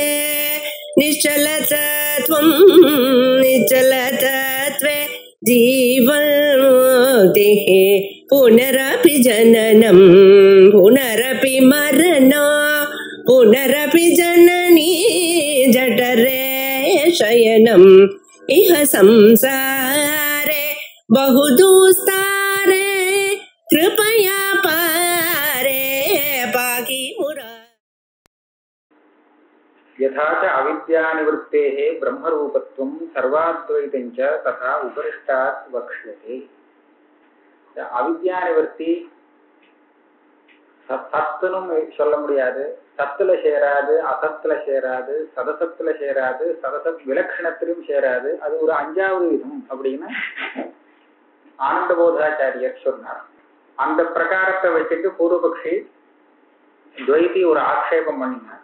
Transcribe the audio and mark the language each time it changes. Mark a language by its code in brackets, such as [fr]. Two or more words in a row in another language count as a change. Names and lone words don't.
[sa] निश्चलतत्वं निश्चलतत्वे जीवन्मुक्तिः पुनरपि जननं पुनरपि मरणं पुनरपि जननी जठरे शयनम् इह संसारे बहुदुस्तारे कृपया पारे पाहि मुरा। यथा च अविद्यानिवृत्तेः ब्रह्मरूपत्वं सर्वाद्वैतं च तथा उपरिष्टात् वक्ष्यते। [ta] अविद्यानिवृत्ति சத்துனும் சொல்ல முடியாது, சத்துல சேராது, அசத்துல சேராது, சதசத்துல சேராது, சதசத் விலட்சணத்திலும் சேராது. அது ஒரு அஞ்சாவது விதம் அப்படின்னு ஆனந்த போதாச்சாரியர் சொன்னார். அந்த பிரகாரத்தை வச்சுட்டு பூர்வபக்ஷி துவைதி ஒரு ஆக்ஷேபம் பண்ணினார்.